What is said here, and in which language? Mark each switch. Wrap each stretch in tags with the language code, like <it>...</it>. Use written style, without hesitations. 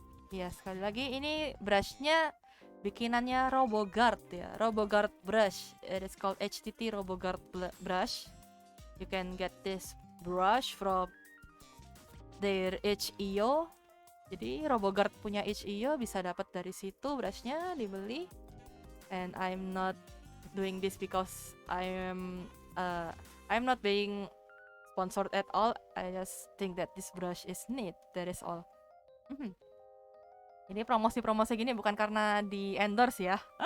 <id>Ya, sekali lagi ini brushnya bikinannya RoboGuard ya. RoboGuard brush.</id> <en>It is called HTT RoboGuard brush. You can get this brush from their itch.io.</en> <id>Jadi RoboGuard punya itch.io, bisa dapat dari situ brushnya, dibeli.</id> <en>And I'm not doing this because I'm not being sponsored at all. I just think that this brush is neat. That is all.</en> <id>Ini promosi-promosi gini bukan karena di endorse ya.</id>